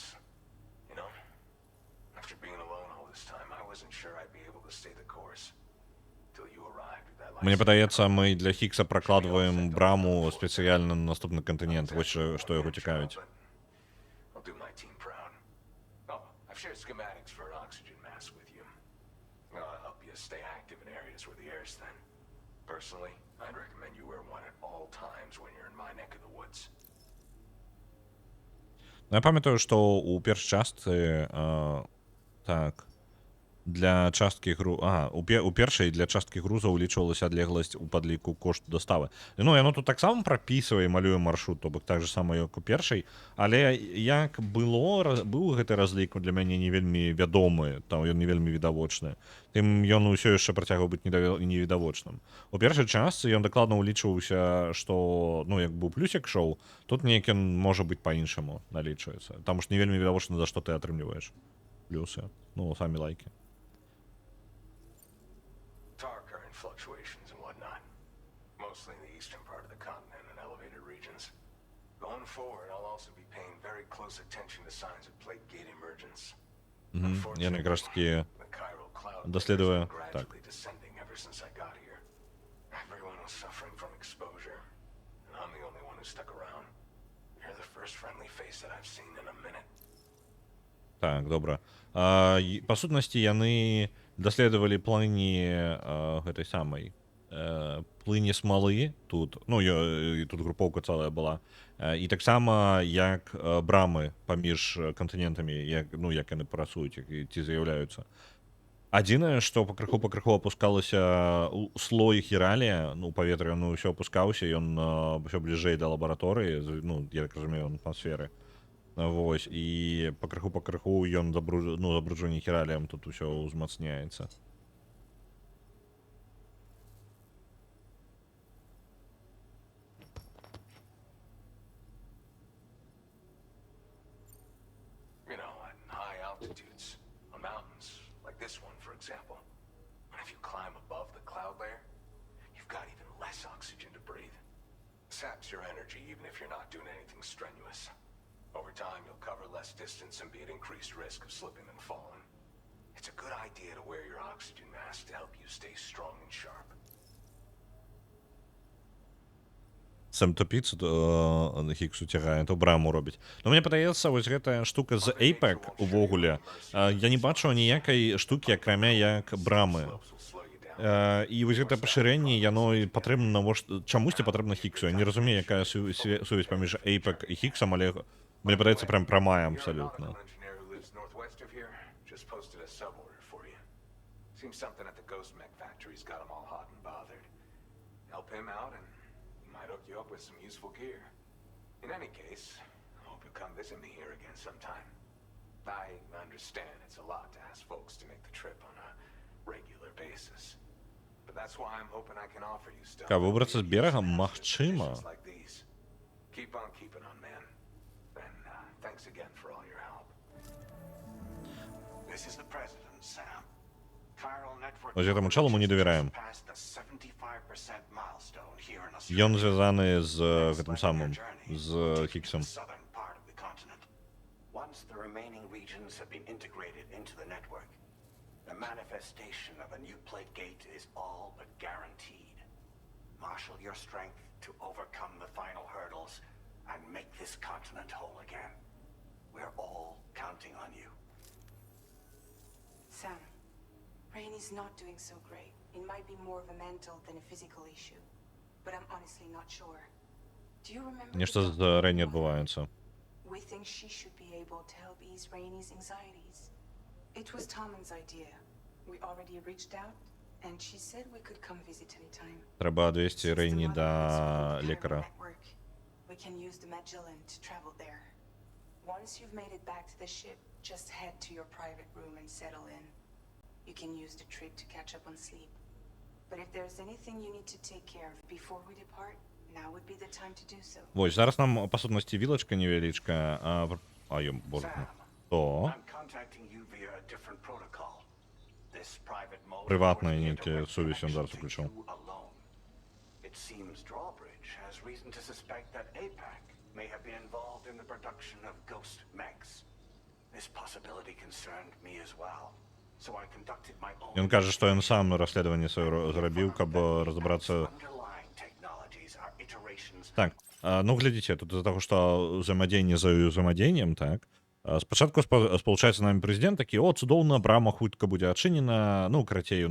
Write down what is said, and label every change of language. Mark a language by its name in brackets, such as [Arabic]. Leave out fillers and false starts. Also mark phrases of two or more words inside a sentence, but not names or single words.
[English] You know, after being alone all this time, I wasn't sure I'd be able to stay the course. Till you arrived with that. [Belarusian] Мне падаецца, мы для Хікса пракладваем браму спецыяльна на наступны кантынент. Вось што яго цікавіць. [English] I'll do my team proud. Oh, I've shared schematics for an oxygen mask with you. I'll help you stay active in areas where the air's thin. Personally, I'd recommend you wear one at all times when you're in my neck of the woods. [Belarusian] Ну, я пам'ятаю, што ў першай частцы так для часткі у першай для часткі груза ўлічвалася адлегласць у падліку кошту даставы. Ну яно тут таксама прапісвае, малюе маршрут, то бок так же сама як у першай, але як быў гэты разлік для мяне не вельмі вядомы, там ён не вельмі відавочны, тым ён усё яшчэ працягваў быць невідавочным. У першай частцы ён дакладна ўлічваўся, што ну як быў плюсік шоу, тут неяк ён можа быць па-іншаму налічваецца, таму што не вельмі відавочна, за што ты атрымліваеш плюсы, ну самі лайкі. [English] Tar current fluctuations and whatnot. Mostly in the eastern part of the continent and elevated regions. Going forward, I'll also be paying very close attention to signs of plate gate emergence. [Belarusian] Я якраз таки [English] The chiral cloud [Belarusian] дослідую, [English] has been [Belarusian] так. [English] gradually descending ever since I got here. Everyone was suffering from exposure, and I'm the only one who stuck around. You're the first friendly face that I've seen in a minute. [Belarusian] Так, добра. Па сутнасці яны даследавалі плыні гэтай самай плыні смалы тут, ну і тут групоўка цэлая была, і таксама як брамы паміж кантынентамі, як яны працуюць ці з'яўляюцца. Адзінае, што пакрыху апускалася слой хіралія, ну паветра ён ўсё апускаўся, ён ўсё бліжэй да лабараторыі, ну я так разумею, атмасферы. Вось, і пакрыху ён забруджанне хіраліем тут усё ўзмацняецца. [English] You know, at high altitudes, on mountains, like this one, for example. And if you climb above the cloud layer, you've got even less oxygen to breathe. Saps your energy even if you're not doing anything strenuous. Over time, you'll cover less distance and be at increased risk of slipping and falling. It's a good idea to wear your oxygen mask to help you stay strong and sharp. [Belarusian] Сам топіць Хіксу цягае, то браму робіць. Но мне падаецца, вось гэтая штука з APEC увогуле, я не бачу ніякай штукі, акрамя як брамы. І вось гэта пашырэнне, яно патрэбна чамусьці патрэбна Хіксу. Я не разумею, якая сувязь паміж APEC і Хіксам, але мне падаецца прям прамая абсалютна. [English] In any case, I hope you come visit me here again sometime. I understand it's a lot to ask folks to make the trip on a regular basis. But that's why I'm hoping I can offer you stuff. [Belarusian] Выбрацца з берага магчыма. [English] Keep on keeping on, man. And thanks again for all your help. This is the president, Sam. Chiral network. [Belarusian] Вось гэтаму чалу мы не давяраем. Ён звязаны з гэтым самым, з Хіксом. [English] Once the remaining regions have been integrated into the network, the manifestation of a new plate gate is all but guaranteed. Marshal your strength to overcome the final hurdles and make this continent whole again. We're all counting on you. Sam, Rainey's not doing so great. It might be more of a mental than a physical issue, but I'm honestly not sure. Do you remember? [Belarusian] Нешта з Рейні адбываецца. [English] We think she should be able to help ease Rainey's anxieties. It was Tommen's idea. We already reached out, and she said we could come visit anytime. [Belarusian] Треба адвесці Рейні да лекара. [English] We can use the Magellan to travel there. Once you've made it back to the ship, just head to your private room and settle in. You can use the trip to catch up on sleep. But if there's anything you need to take care of before we depart, now would be the time to do so. [Belarusian] Вось, зараз нам, па сутнасці, вілачка невялічка, боже, то... Прыватная нейкая сувязь ён зараз уключыў. [English] It seems Drawbridge has reason to suspect that APAC may have been involved in the production of ghost mechs. This possibility concerned me as well. So I conducted my own. [Belarusian] Ён кажа, што ён сам расследаванне сваё зрабіў, каб разабрацца. Так, ну глядзіце, тут з-за таго, што ўзаемадзеянне за ўзаемадзеяннем, так. Спачатку спалучаецца намі прэзідэнт такі: о, цудоўна, брама хутка будзе адчынена.